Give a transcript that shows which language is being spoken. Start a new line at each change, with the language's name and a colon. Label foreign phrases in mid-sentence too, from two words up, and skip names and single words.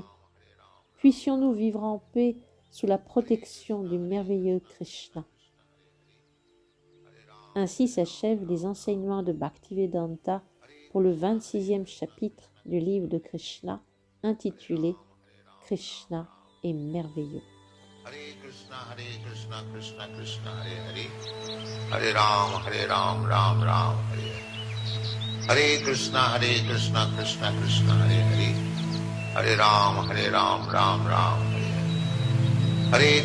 French: Puissions-nous vivre en paix sous la protection du merveilleux Krishna. Ainsi s'achèvent les enseignements de Bhaktivedanta pour le 26e chapitre du livre de Krishna, intitulé « Krishna est merveilleux ». Hare Krishna, Krishna Krishna, Hare Ram, Ram Ram, Hare Hare. Hare Krishna, Krishna Krishna, Hare Ram, Ram Ram, Hare Hare.